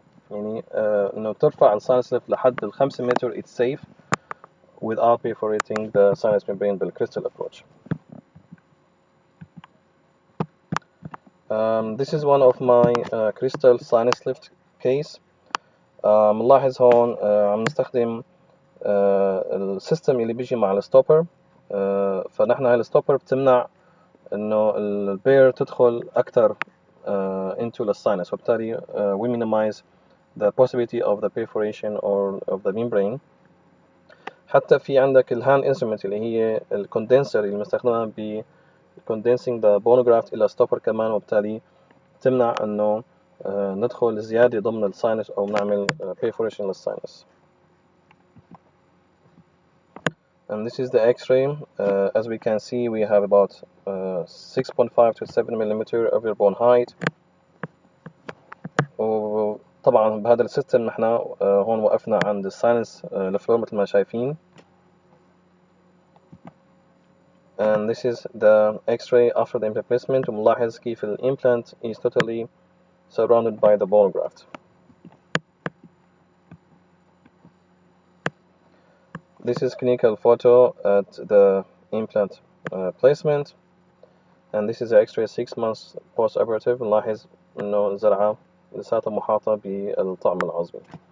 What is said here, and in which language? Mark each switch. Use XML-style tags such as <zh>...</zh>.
<ar>يعني إنه ترفع الساينس ليفت لحد ال 5 متر</ar> <en>it's safe without perforating the sinus membrane</en> <ar>بالcrystal approach.</ar> <en>This is one of my crystal sinus lift case.</en> <ar>ملاحظ هون عم نستخدم السيستم اللي بيجي مع الستوبر. فنحن هاي الستوبر بتمنع إنه البير تدخل أكتر</ar> <en>into the sinus،</en> <ar>وبالتالي</ar> <en>we minimize the possibility of the perforation or of the membrane.</en> <ar>حتى في عندك الهاند انسترومنت اللي هي الكوندنسر اللي مستخدمة ب</ar> <en>condensing the bone graft</en> <ar>إلى stopper كمان، وبالتالي تمنع إنه ندخل زيادة ضمن الساينس أو نعمل perforation للساينس.</ar> <en>And this is the X-ray. As we can see, we have about 6.5 to 7 millimeter of your bone height.</en> <ar>وطبعا بهذا السيستم نحن هون وقفنا عند الساينس الفلور مثل ما شايفين.</ar> <en>And this is the X-ray after the implant placement.</en> <ar>وملاحظ كيف</ar> <en>implant is totally surrounded by the bone graft. This is clinical photo at the implant placement, and this is the X-ray 6 months post-operative.</en> <ar>نلاحظ إنه الزرعة لساتها محاطة بالطعم العظمي.</ar>